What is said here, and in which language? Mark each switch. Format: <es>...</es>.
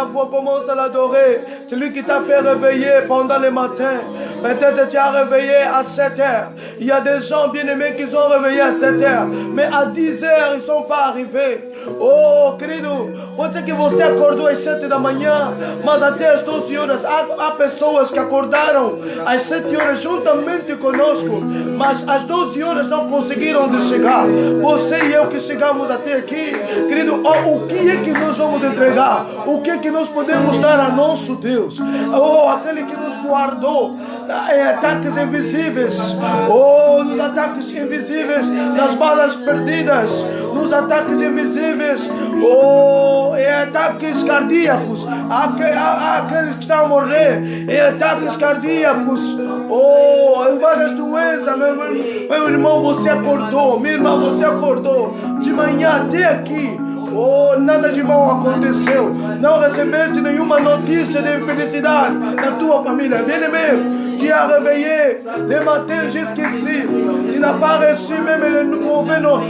<fr>Commence à l'adorer. Celui qui t'a fait réveiller pendant le matin. Peut-être tu as réveillé à 7 heures. Il y a des gens bien-aimés qui sont réveillés à 7 heures. Mais à 10 heures, ils ne sont pas arrivés.</fr> <pt>Oh, querido, pode ser que você acordou às 7 da manhã, mas até às 12 horas há pessoas que acordaram às 7 horas juntamente conosco, mas às 12 horas não conseguiram de chegar. Você e eu que chegamos até aqui, querido, oh, o que é que nós vamos entregar? O que é que nós podemos dar a nosso Deus? Oh, aquele que nos guardou em ataques invisíveis, oh, nos ataques invisíveis, nas balas perdidas, nos ataques invisíveis, oh, em ataques cardíacos, aqueles que estão a morrer, em ataques cardíacos, oh, em várias doenças, meu irmão, você acordou, minha irmã, você acordou, de manhã até aqui. Oh, nada de mal aconteceu. Não recebeste nenhuma notícia de infelicidade na tua família.</pt> <fr>Bien-aimé, tu as réveillé le matin jusqu'ici. Tu n'as pas reçu même le mauvais</fr>